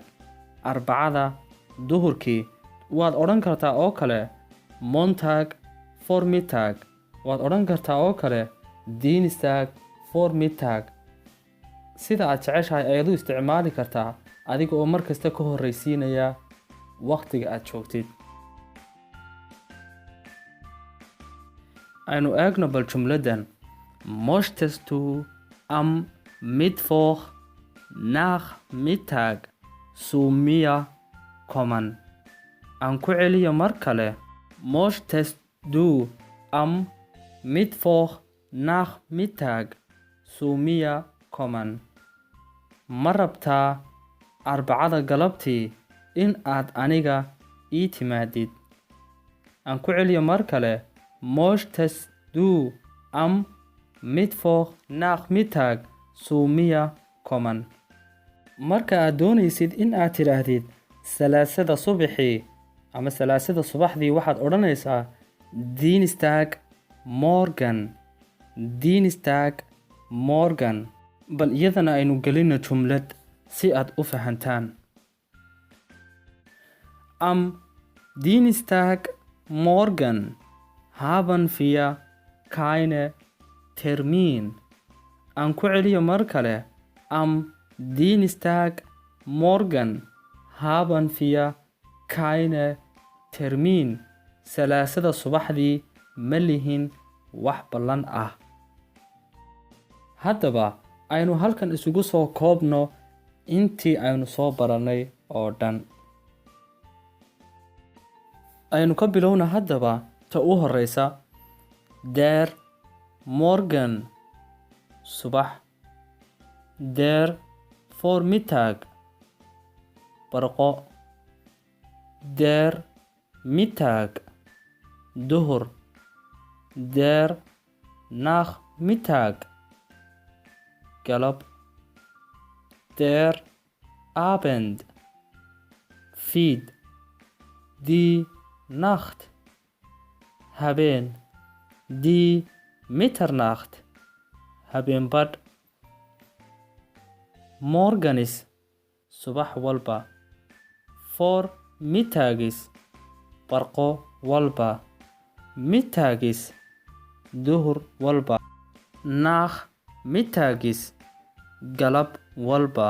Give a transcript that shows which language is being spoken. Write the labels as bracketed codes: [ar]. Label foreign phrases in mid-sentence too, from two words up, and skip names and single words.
[so] Arbacada duhurkii waad odhan kartaa oo kale [de] Montag Vormittag [so] waad odhan kartaa oo kale [de] Dienstag Vormittag. [so] Sida aad jeceshahay ayaad u isticmaali kartaa adiga oo markasta ka horreysiinaya waqtiga aad joogtid. Aynu eegno bal jumladan. [de] Möchtest du am Mittwoch Nachmittag zu mir kommen? [so] Aan ku celiyo mar kale. [de] Möchtest du am Mittwoch Nachmittag zu mir kommen? [so] Ma rabtaa Arbacada galabtii in aad aniga ii timaadid? Aan ku celiyo mar kale. [de] Möchtest du am Mittwoch Nachmittag zu mir kommen? [so] Marka aad doonaysid in aad tidhaahdid Salaasada subaxii ama Salaasada subaxdii waxaad odhanaysaa [de] Dienstag morgen. Dienstag morgen. [so] Bal iyadana aynu gelino jumlad si aad u fahantaan. [de] Am Dienstag morgen haben wir keine Termin. [so] Aan ku celiyo mar kale. [de] Am Dienstag morgen haben wir keine Termin. [so] Salaasada subaxdii ma lihin wax ballan ah. Haddaba aynu halkan isugu soo koobno intii aynu soo baranay oo dhan. Aynu ka bilowna haddaba ta u horeysa. [de] Der Morgen subax. Der Vormittag barqo. Der Mittag duhur. Der Nachmittag galab. Der Abend fiid. Die Nacht habeen. Die Mitternacht habeenbadh. [so] Morgenis subax walba. Vormittagis barqo walba. Mittagis duhur walba. Nachmittagis galab walba.